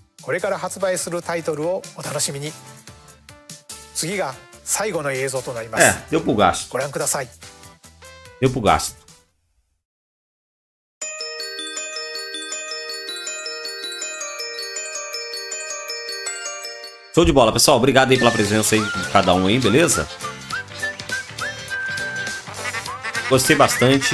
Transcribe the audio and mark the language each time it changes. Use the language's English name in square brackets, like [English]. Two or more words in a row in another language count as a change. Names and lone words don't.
[Japanese] これから発売するタイトルをお楽しみに。次が最後の映像となります。 [Portuguese] deu pro gasto. [Japanese] ご覧ください。 [Portuguese] Deu pro gasto. Show de bola, pessoal. Obrigado aí pela presença aí de cada um aí, beleza? Gostei bastante.